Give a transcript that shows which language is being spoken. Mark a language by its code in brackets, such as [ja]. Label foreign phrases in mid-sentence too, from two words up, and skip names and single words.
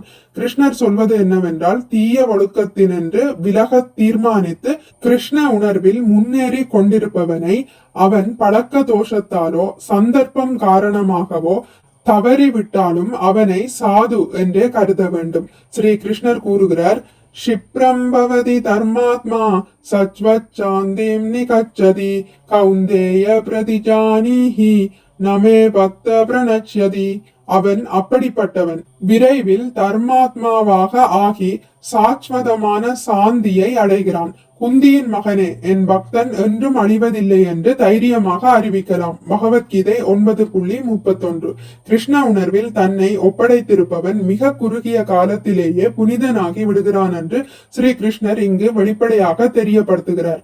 [ta] கிருஷ்ணர் சொல்வது என்னவென்றால், தீய ஒழுக்கத்தினின்று விலக தீர்மானித்து கிருஷ்ண உணர்வில் முன்னேறி கொண்டிருப்பவனை அவன் பழக்க தோஷத்தாலோ சந்தர்ப்பம் காரணமாகவோ தவறிவிட்டாலும் அவனை சாது என்றே கருத வேண்டும். ஸ்ரீ கிருஷ்ணர் கூறுகிறார், [sa] क्षिप्रं भवति धर्मात्मा सच्वच्चान्तिं निगच्छति कौन्तेय प्रतिजानीहि नमे भक्त प्रणश्यति. [ta] அவன் அப்படிப்பட்டவன். விரைவில் தர்மாத்மாவாக ஆகி சாஸ்வதமான சாந்தியை அடைகிறான். குந்தியின் மகனே, என் பக்தன் என்றும் அழிவதில்லை என்று தைரியமாக அறிவிக்கலாம். பகவத்கீதை 9.31. கிருஷ்ண உணர்வில் தன்னை ஒப்படைத்திருப்பவன் மிக குறுகிய காலத்திலேயே புனிதனாகி விடுகிறான் என்று ஸ்ரீ கிருஷ்ணர் இங்கு வெளிப்படையாக தெரியப்படுத்துகிறார்.